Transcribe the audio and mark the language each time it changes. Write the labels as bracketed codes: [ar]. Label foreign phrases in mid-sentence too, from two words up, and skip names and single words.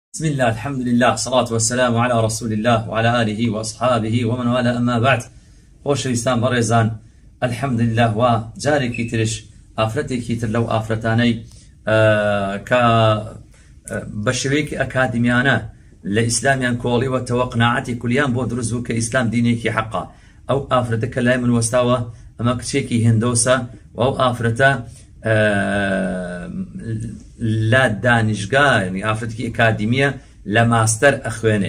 [ar] بسم الله الحمد لله الصلاة والسلام على رسول الله وعلى آله وأصحابه ومن والاه أما بعد [ckb] خۆشەویستان بەڕێزان [ar] الحمد لله [ckb] وجارێکی ترش ئافرەتێکی تر لەو ئافرەتانەی کە بە شێوەیەکی ئەکادمیانە لە ئیسلامیان کۆڵیوە تەوە قناعەتی کولیان بۆ دروست بوو کە ئیسلام دینێکی حەقە. ئەو ئافرەتە کە لای من وەستاوە ئەمە کچێکی هندۆسە و ئەو ئافرەتە لە دانیشگا ینی ئافرەتێکی ئەکادمیە لە ماستەر ئەخوێنێ.